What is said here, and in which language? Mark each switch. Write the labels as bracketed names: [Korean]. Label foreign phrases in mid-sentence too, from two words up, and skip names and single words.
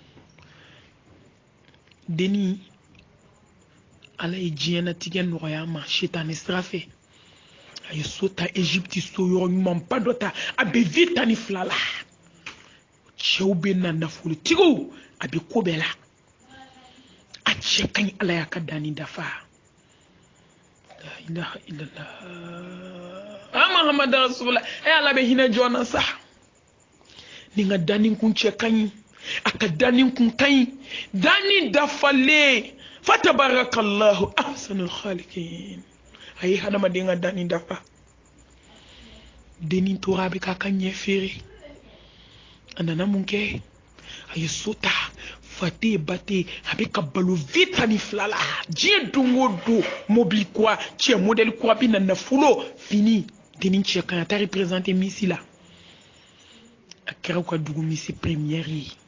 [Bambara] denni ala ye diɲɛlatigɛ nɔgɔya ma sitani sira fɛ a ye so ta Egypte so yɔrɔ ɲumanba dɔ ta a bɛ vie 12 la cɛw bɛ na nafolotigiw a bɛ ko bɛɛ la a cɛ ka ɲi ala y'a ka danni dafa la [Arabic] إله إلا الله محمد رسول الله [Bambara] ala bɛ hinɛ jɔn na sa ni ka danni kun cɛ ka ɲi a ka danni kun ka ɲi danni dafalen [Arabic] فتبارك الله أحسن الخالقين [Bambara] a ye hadamaden ka danni dafa denni tora a bɛ k'a ka ɲɛ feere a nana mun kɛ a ye so ta fate bate a bɛ ka balo vie 12 la diɲɛ don o don mobili kura cɛ modèle kura bɛ na nafolo fini denni cɛ kan a ta représenter misi la a kɛra u ka dugu misi première ye